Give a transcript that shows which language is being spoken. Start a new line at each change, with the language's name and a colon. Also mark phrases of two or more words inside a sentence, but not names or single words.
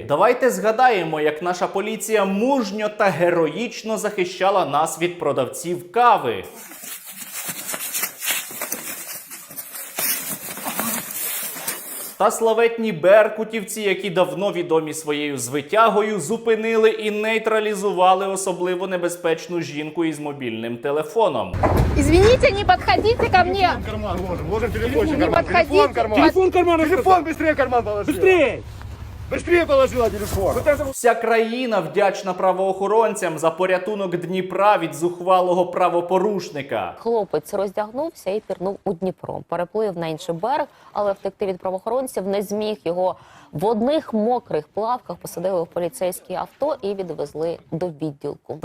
Ukrainian: Давайте згадаємо, як наша поліція мужньо та героїчно захищала нас від продавців кави. Та славетні беркутівці, які давно відомі своєю звитягою, зупинили і нейтралізували особливо небезпечну жінку із мобільним телефоном.
Russian: Извините, не подходите ко мне. Телефон в карман ложим телефончик, Не карман. подходите. Телефон в карман. Телефон в карман, Телефон быстрее в карман положи. быстрее! Быстрее положила телефон.
Ukrainian: Вся країна вдячна правоохоронцям за порятунок Дніпра від зухвалого правопорушника. Хлопець роздягнувся і пірнув у Дніпро. Переплив на інший берег, але втекти від правоохоронців не зміг. Його в одних мокрих плавках посадили в поліцейське авто і відвезли до відділку.